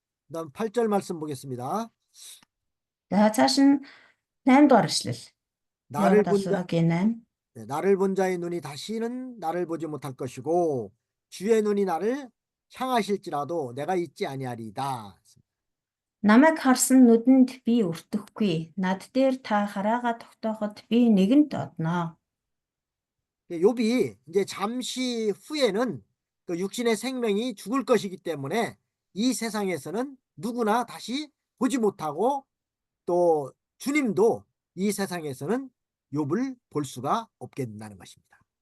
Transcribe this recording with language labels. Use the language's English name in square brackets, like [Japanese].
[Korean] 그다음 8절 말씀 보겠습니다. [Mongolian] За цааш нь 8 дугаар эшлэл. [Korean] 나를 본 [Mongolian] Яагаад 8? [Korean] 나를 본 자의 눈이 다시는 나를 보지 못할 것이고 주의 눈이 나를 향하실지라도 내가 잊지 아니하리이다. [Mongolian] Намайг харсан нүдэнд би өртөхгүй. Над дээр та хараагаа тогтооход би нэгэнт одноо. [Korean] 욥이 이제 잠시 후에는 그 육신의 생명이 죽을 것이기 때문에 이 세상에서는 누구나 다시 보지 못하고 또 주님도 이 세상에서는 욥을 볼 수가 없게 된다는 것입니다.